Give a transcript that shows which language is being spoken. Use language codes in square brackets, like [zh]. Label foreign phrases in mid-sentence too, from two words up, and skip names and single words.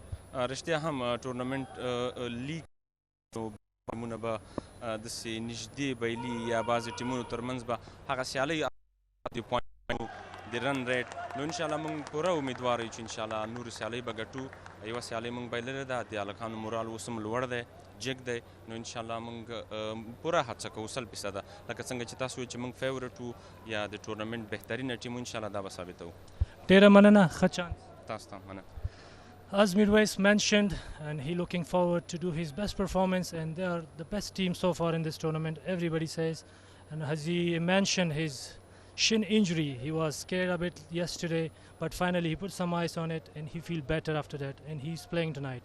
[ps] رښتیا هم [en] tournament league [ps] ټیمونه به داسې نږدې بیلي یا بعضې ټیمونو ترمنځ به هغه سیالۍ د [en] run rate [ps] نو انشاءالله موږ پوره امیدوار یو چې انشاءالله نورې سیالۍ به ګټو یوه سیالۍ موږ بایللې ده د هلکانو مورال اوس هم لوړ دی جګ دی نو انشاءالله موږ پوره هڅه کوو 100% لکه څنګه چې تاسو وایئ چې موږ فیورټ وو یا د ټورنمنټ بهترینه ټیم وو انشاءالله دا به ثابتوو ډېره مننه ښه چانس تاسو ته مننه [en] As Mirwais mentioned, and he looking forward to do his best performance, and they are the best team so far in this tournament, everybody says. And as he mentioned his shin injury, he was scared a bit yesterday, but finally he put some ice on it and he feels better after that, and he's playing tonight.